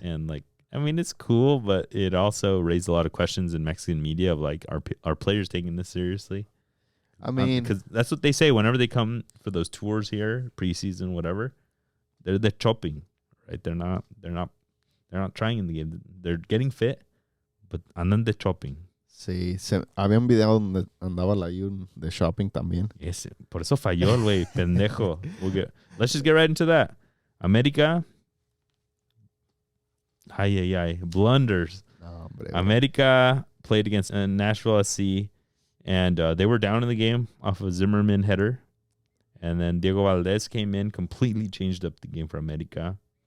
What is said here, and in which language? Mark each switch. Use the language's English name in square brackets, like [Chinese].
[English] And it's cool, but it also raised a lot of questions in Mexican media of are players taking this seriously? Because that's what they say whenever they come for those tours here, preseason, whatever. They're chopping, right? They're not trying in the game. They're getting fit, but [Spanish] andan de chopping. Sí, había un video donde andaba la Jun de shopping también. Por eso falló el güey, pendejo. [English] Let's just get right into that. América. Blunders. No, América played against Nashville SC, and they were down in the game off of Zimmerman header. And then Diego Valdez came in, completely changed up the game for América.